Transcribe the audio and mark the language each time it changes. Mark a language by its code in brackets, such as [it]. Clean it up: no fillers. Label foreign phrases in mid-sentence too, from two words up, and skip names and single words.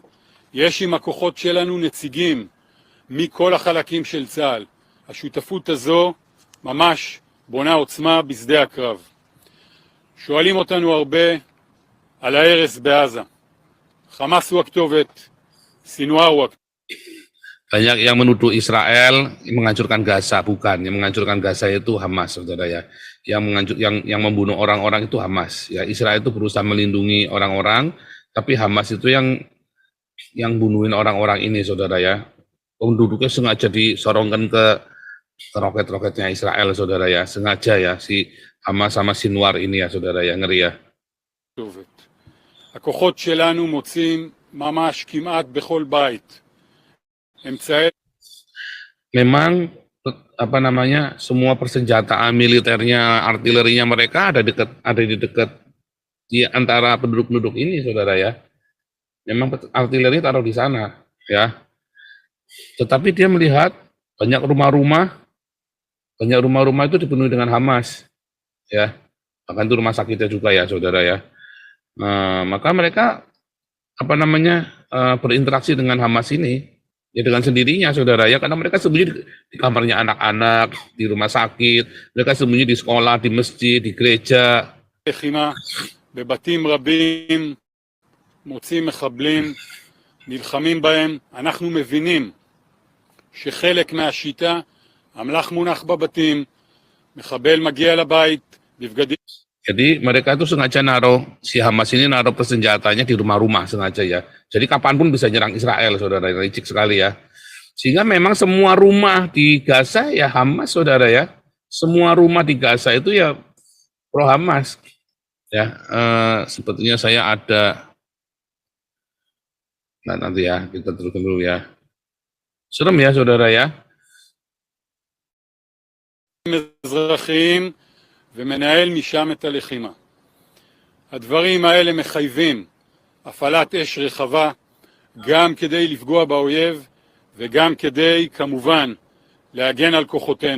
[he] יש עם הכוחות שלנו נציגים מכל החלקים של צה"ל. השותפות הזו ממש בונה עוצמה בשדה הקרב. שואלים אותנו הרבה על ההרס בעזה. חמאס הוא הכתובת, סינואר הוא הכתובת. [id] Banyak yang menuduh Israel menghancurkan Gaza, bukan. Yang menghancurkan Gaza itu Hamas, saudara ya. Yang membunuh orang-orang itu Hamas. Ya, Israel itu berusaha melindungi orang-orang, tapi Hamas itu yang bunuhin orang-orang ini, saudara ya. Penduduknya sengaja disorongkan ke roket-roketnya Israel, saudara ya. Sengaja ya, si Hamas sama Sinwar ini ya, saudara ya. Ngeri ya. [he] הכוחות שלנו מוצאים ממש כמעט בכל בית. [id] Memang semua persenjataan militernya, artilerinya mereka ada di dekat di antara penduduk-penduduk ini, saudara ya. Memang artileri taruh di sana, ya. Tetapi dia melihat banyak rumah-rumah itu dipenuhi dengan Hamas, ya. Bahkan itu rumah sakitnya juga ya, saudara ya. Maka mereka berinteraksi dengan Hamas ini. Ya dengan sendirinya, saudara ya, karena mereka sembunyi di kamarnya anak-anak, di rumah sakit, mereka sembunyi di sekolah, di masjid, di gereja. [he] בבתים רבים מוצאים מחבלים, נלחמים בהם. אנחנו מבינים שחלק מהשיטה, המלח מונח בבתים, מחבל מגיע לבית, בבגדים. [id] Jadi mereka itu sengaja si Hamas ini naruh persenjatanya di rumah-rumah sengaja ya. Jadi kapanpun bisa nyerang Israel, saudara, licik sekali ya. Sehingga memang semua rumah di Gaza ya Hamas, saudara ya. Semua rumah di Gaza itu ya pro Hamas. Ya, sepertinya saya ada. Nah nanti ya, kita teruskan dulu ya. Serem ya, saudara ya. [he] ומנהל משם את הלחימה. הדברים האלה מחייבים הפעלת אש רחבה, גם כדי לפגוע באויב וגם כדי כמובן להגן על כוחותינו.